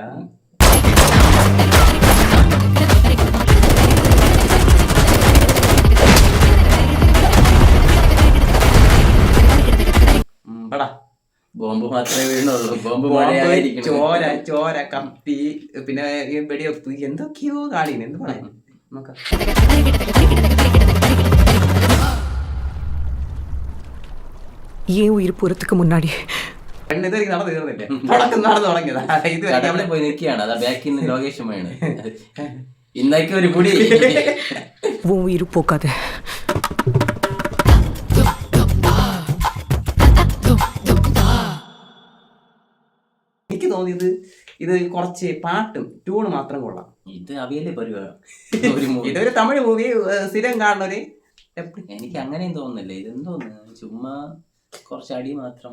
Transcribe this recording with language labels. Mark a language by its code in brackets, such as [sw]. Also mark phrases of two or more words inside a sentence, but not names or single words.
[ml] ബോംബ് മാത്രമേ വീണുള്ളൂ. ബോംബ് ചോര കത്തി പിന്നെ വെടിവെപ്പ് എന്തൊക്കെയോ കാണിന്. എന്ത് പറയാ നോക്കാം. [ta] ஏன் உயிர் போறதுக்கு முன்னாடி [ml] നടന്നു തീർന്നില്ലേ, നടന്നു തുടങ്ങിയതാ. ഇത് അവിടെ പോയി നിൽക്കുകയാണ്. അതാ ബാക്കിൽ നിന്ന് ലോകേഷൻ വേണം. ഇന്നൊക്കെ ഒരു കുടി [ta] உன் உயிர் போக்காது. [ml] എനിക്ക് തോന്നിയത് ഇത് കുറച്ച് പാട്ടും ട്യൂണ് മാത്രം കൊള്ളാം. ഇത് അവിയല്ലേ പരിപാടി. ഇതൊരു തമിഴ് മൂവി സ്ഥിരം കാണുന്നവര്. എനിക്ക് അങ്ങനെയും തോന്നുന്നില്ല. ഇതെന്തോന്ന് ചുമ്മാ കുറച്ച് അടി മാത്രം.